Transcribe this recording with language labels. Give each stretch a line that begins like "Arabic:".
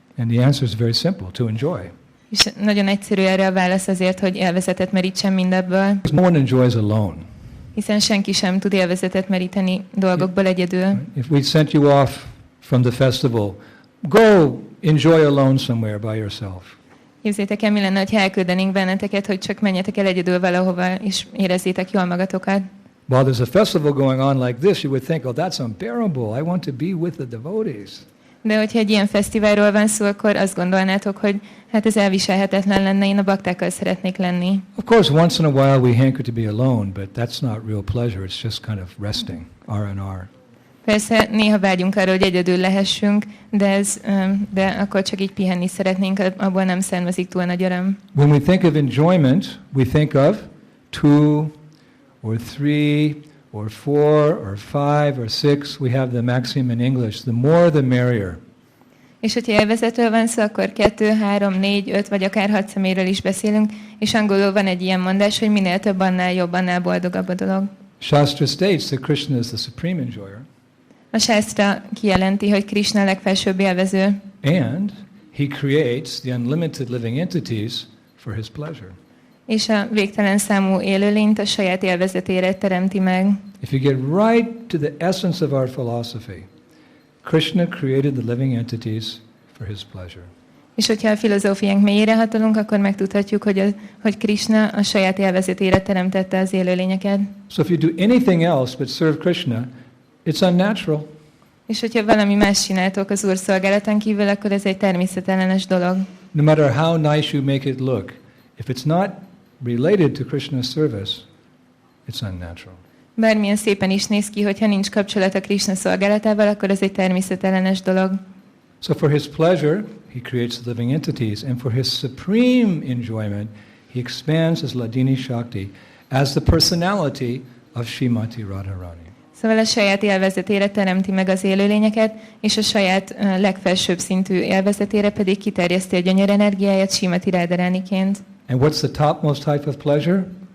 English: And the answer is very simple, to enjoy.
Hungarian: És nagyon egyszerű erre a válasz azért, hogy élvezetet merítsen mindebből.
English: No one enjoys alone.
Hungarian: Hiszen senki sem tud élvezetet meríteni dolgokból egyedül.
English: If we sent you off from the festival, go enjoy alone somewhere by yourself.
Hungarian: Képzeljétek el, mi lenne, ha elküldenénk benneteket, hogy csak menjetek el egyedül valahova, és érezzétek jól magatokat.
English: While there's a festival going on like this, you would think, oh, that's unbearable. I want to be with the devotees.
Hungarian: De hogyha egy ilyen fesztiválról van szó, akkor azt gondolnátok, hogy hát ez elviselhetetlen lenne, én a baktákkal szeretnék lenni.
English: Of course, once in a while we hanker to be alone, but that's not real pleasure. It's just kind of resting, R&R.
Hungarian: Persze néha vágyunk arra, hogy egyedül lehessünk, de akkor csak így pihenni szeretnénk, abból nem származik túl nagy öröm.
English: When we think of enjoyment, we think of 2 or 3 or 4 or 5 or 6. We have the maxim in English, the more the merrier.
Hungarian: És hogyha élvezetről van szó, akkor 2, 3, 4, 5 vagy akár 6 személyről is beszélünk, és angolul van egy ilyen mondás, hogy minél több, annál jobb, annál boldogabb a dolog.
English: Shastra states that Krishna is the supreme enjoyer.
Hungarian: A Shastra kijelenti, hogy Krishna a legfelsőbb élvező.
English: And he creates the unlimited living entities for his pleasure.
Hungarian: És a végtelen számú élőlényt a saját élvezetére teremti meg.
English: If you get right to the essence of our philosophy, Krishna created the living entities for his pleasure.
Hungarian: És hogyha a filozófiánk mélyére hatolunk, akkor megtudhatjuk, hogy Krishna a saját élvezetére teremtette az élőlényeket.
English: So if you do anything else but serve Krishna, it's unnatural.
Hungarian: És hogyha valami más csináltok az Úr szolgálatán kívül, akkor ez egy természetellenes dolog.
English: No matter how nice you make it look, if it's not related to Krishna's service, it's unnatural.
Hungarian: Bármilyen szépen is néz ki, hogyha nincs kapcsolat a Krishna szolgálatával, akkor ez egy természetellenes dolog.
English: So for his pleasure, he creates the living entities, and for his supreme enjoyment, he expands his Ladini Shakti as the personality of Srimati Radharani.
Hungarian: Szóval a saját élvezetére teremti meg az élőlényeket, és a saját legfelsőbb szintű élvezetére pedig kiterjeszti a gyönyör energiáját Srimati Radharaniként.
English: And what's the topmost type of pleasure?